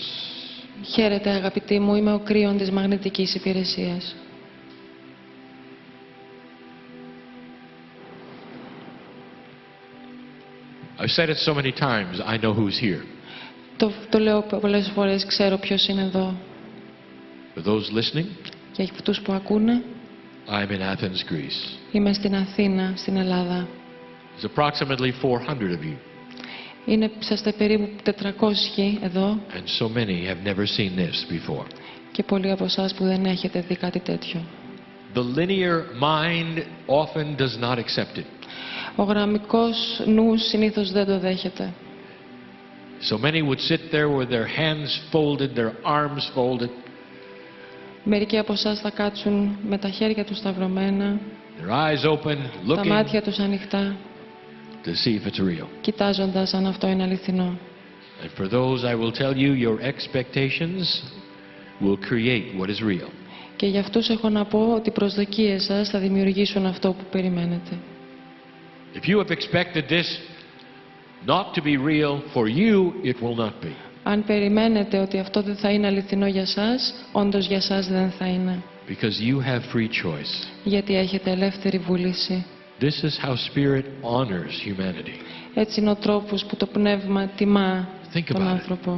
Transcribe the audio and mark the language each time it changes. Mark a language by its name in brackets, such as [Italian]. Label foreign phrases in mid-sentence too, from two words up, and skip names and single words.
[Greek] Χαίρετε, αγαπητοί μου. Είμαι ο Kryon της Μαγνητικής Υπηρεσίας. [English] I've said it so many times, I know who's here. [Greek] Το λέω πολλές φορές, ξέρω ποιος είναι εδώ. [English] For those listening, [Greek] για αυτούς που ακούνε, [English] I'm in Athens, Greece. [Greek] Είμαι στην Αθήνα, στην Ελλάδα. [English] There's approximately 400 of you. [Greek] Είσαστε περίπου 400 εδώ. [English] And so many have never seen this before. [Greek] Και πολλοί από εσάς που δεν έχετε δει κάτι τέτοιο. [English] The linear mind often does not accept it. [Greek] Ο γραμμικός νους συνήθως δεν το δέχεται. [English] So many would sit there with their hands folded, their arms folded. [Greek] Μερικοί από εσάς θα κάτσουν με τα χέρια τους σταυρωμένα, [English] their eyes open, [Greek] τα μάτια τους ανοιχτά, [English] to see if it's real. [Greek] κοιτάζοντας αν αυτό είναι αληθινό. [English] And for those, I will tell you, your expectations will create what is real. [Greek] Και για αυτούς έχω να πω ότι οι προσδοκίες σας θα δημιουργήσουν αυτό που περιμένετε. [English] If you have expected this not to be real, for you it will not be. [Greek] Αν περιμένετε ότι αυτό δεν θα είναι αληθινό για σας, όντως για σας δεν θα είναι. [English] Because you have free choice. [Greek] Γιατί έχετε ελεύθερη βούληση. [English] This is how Spirit honors humanity. [Greek] Έτσι είναι ο τρόπος που το πνεύμα τιμά [English] Think [Greek] τον [English] about it. [Greek] άνθρωπο.